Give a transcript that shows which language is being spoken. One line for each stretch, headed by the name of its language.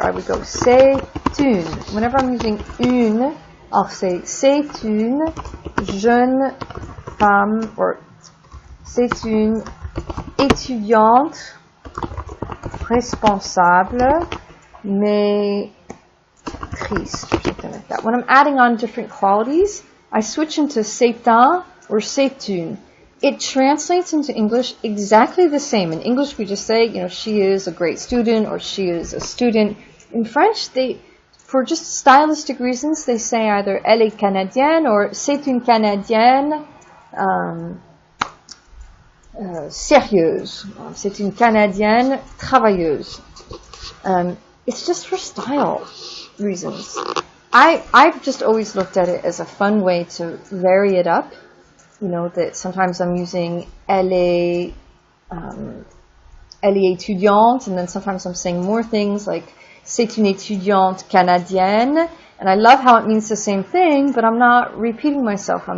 English: I would go c'est une. Whenever I'm using une, I'll say
French: c'est une jeune femme,
English: or
French: c'est une étudiante responsable, mais triste,
English: or something like that. When I'm adding on different qualities, I switch into
French: c'est un
English: or
French: c'est une.
English: It translates into English exactly the same. In English, we just say, you know, she is a great student, or she is a student. In French, for just stylistic reasons, they say either
French: elle est canadienne,
English: or
French: c'est une Canadienne sérieuse. C'est une Canadienne travailleuse.
English: It's just for style reasons. I've just always looked at it as a fun way to vary it up. You know, that sometimes I'm using
French: elle est étudiante,
English: and then sometimes I'm saying more things like
French: c'est une étudiante canadienne,
English: and I love how it means the same thing, but I'm not repeating myself.